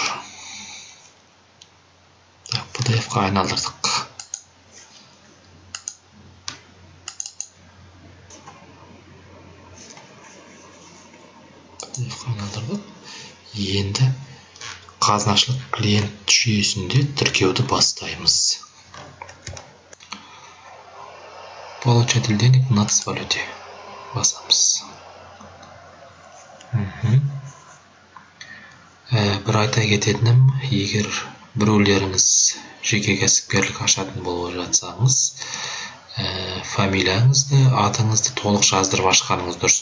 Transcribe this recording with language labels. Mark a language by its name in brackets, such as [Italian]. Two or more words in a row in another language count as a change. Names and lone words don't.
[Kazakh] PDF-қа айналдырдық. PDF-қа айналдырдық. Енді қазынашылық клиент жүйесінде тіркеуді бастаймыз. [Russian] Получатель денег в нацвалюте. [Kazakh] Басамыз. Бір айта кететінім, егер біреулеріңіз жеке кәсіпкерлік ашатын болып жатсаңыз, фамилияңызды, атыңызды толық жаздырып ашқаныңыз дұрыс.